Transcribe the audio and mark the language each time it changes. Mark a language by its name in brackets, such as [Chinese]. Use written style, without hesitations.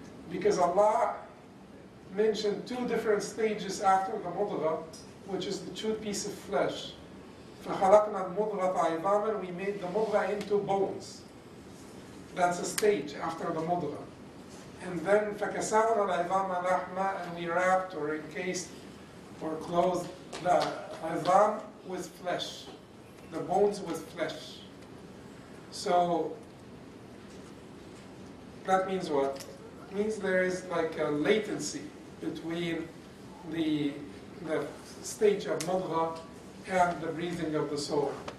[English] Because Allah mentioned two different stages after the mudgha, which is the two pieces of flesh. [Arabic] فَخَلَقْنَا الْمُضْغَةَ عِظَامًا. [English] We made the mudgha into bones. That's a stage after the mudgha. And then [Arabic] فَكَسَرْنَا الْعِظَامَ لَحْمًا. [English] And we wrapped or encased or closed the عِظَام with flesh. The bones with flesh. So that means what? It means there is like a latency between the stage of mudgha and the breathing of the soul.